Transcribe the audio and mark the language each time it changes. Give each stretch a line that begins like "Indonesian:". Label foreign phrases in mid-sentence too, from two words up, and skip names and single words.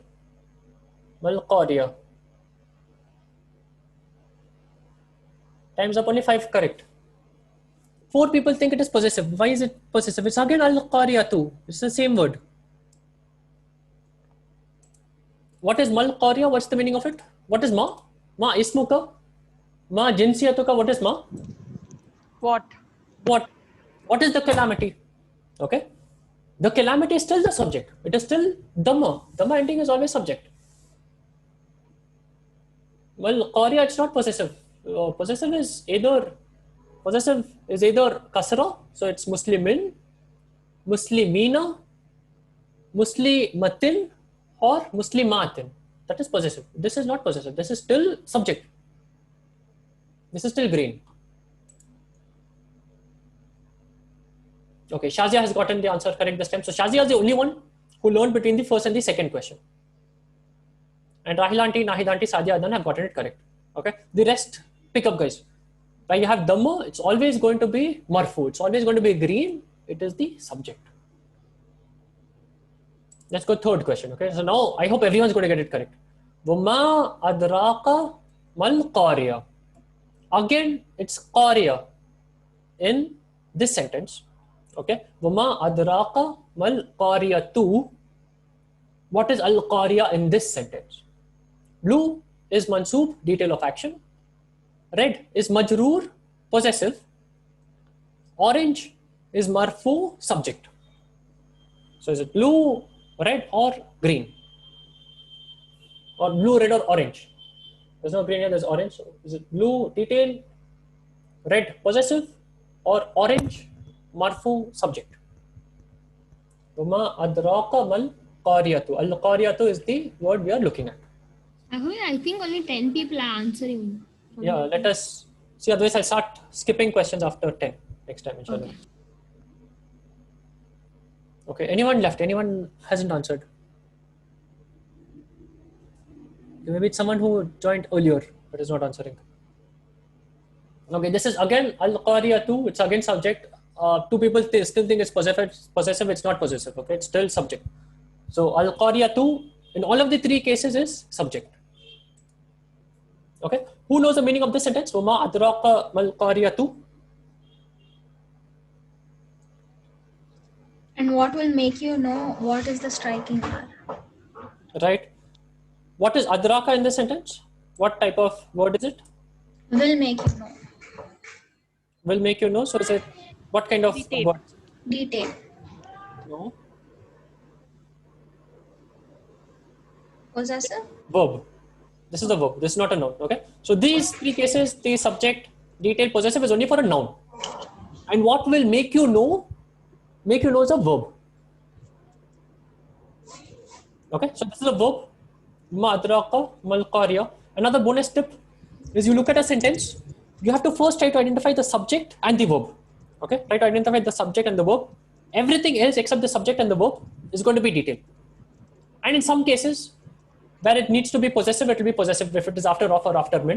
English: Mal-Qari'ah. Time's up, only 5 correct. 4 people think it is possessive. Why is it possessive? It's again Al-Qari'ah too. It's the same word. What is
Arabic: ما القارعة?
English: What's the meaning of it? What is ma?
Arabic: ما اسمك؟ ما جنسيتك?
English: What is ma? What? What is the calamity? Okay. The calamity is still the subject. It is still dhamma. Dhamma ending is always subject. Well, qariya, it's not possessive. Possessive is either kasra, so it's
Arabic: مسلمين، مسلمينَ، مسلماتٍ,
English: or muslimatin. That is possessive. This is not possessive. This is still subject. This is still green. Okay, Shazia has gotten the answer correct this time. So Shazia is the only one who learned between the first and the second question. And Rahil aunty, Nahid aunty, Sadia Adnan have gotten it correct. Okay, the rest pick up, guys. When you have dhamma, it's always going to be marfu. It's always going to be green. It is the subject. Let's go third question. Okay, so now I hope everyone's going to get it correct.
Arabic: وما أدراك ما القارعة.
English: Again, it's qariya in this sentence.
Arabic: Okay, وما أدراك ما القارعةُ.
English: What is al qariya in this sentence? Blue is mansoob, detail of action. Red is majroor, possessive. Orange is marfu, subject. So is it blue, red, or green? Or blue, red, or orange? There's no green here, there's orange. So is it blue, detail, red, possessive, or orange, marfu, subject?
Arabic: وما أدراك ما القارعةُ.
English: Al qariyatu is the word we are looking at. I think only 10 people are answering. Yeah, let us see. Otherwise, I'll start skipping questions after 10 next time, inshallah. Okay, anyone left? Anyone hasn't answered? Maybe it's someone who joined earlier but is not answering. Okay, this is again al-qariyatu. It's again subject. Two people still think it's possessive. It's not possessive. Okay, it's still subject. So al-qariyatu in all of the three cases is subject. Okay, who knows the meaning of this sentence?
Arabic: وما أدراك ما القارعةُ.
English: And what will make you know what is the striking R? Right. What is adraka in this sentence? What type of word is it? Will make you know. Will make you know. So is it what kind of Detail. word? Detail. No. Possessive? Verb. This is the verb. This is not a noun. Okay. So these three cases, the subject, detail, possessive is only for a noun. And what will make you know? Make you know is a verb. Okay. So this is a verb.
Arabic: ما أدراك ما القارعة.
English: Another bonus tip is you look at a sentence. You have to first try to identify the subject and the verb. Okay. Try to identify the subject and the verb. Everything else except the subject and the verb is going to be detail. And in some cases, where it needs to be possessive, it will be possessive if it is after off or after min.